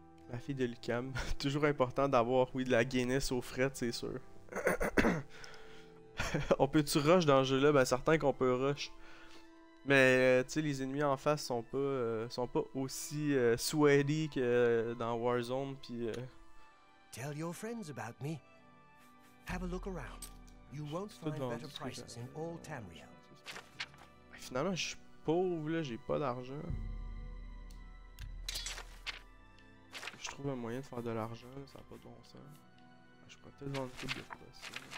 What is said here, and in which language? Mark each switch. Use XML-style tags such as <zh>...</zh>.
<fr>La fille de Lucam. Toujours important d'avoir, oui, de la Guinness aux frettes, c'est sûr. On peut-tu rush dans ce jeu-là? Ben certain qu'on peut rush. Mais tu sais, les ennemis en face sont pas aussi sweaty que dans Warzone. Puis.</fr> <en>Tell your friends about me. Have a look around. You won't find better prices in all Tamriel.</en> <fr>Ben, finalement, je suis pauvre là, j'ai pas d'argent. Je trouve un moyen de faire de l'argent, ça n'a pas de bon sens. Je pourrais peut-être vendre une coupe de potions.</fr>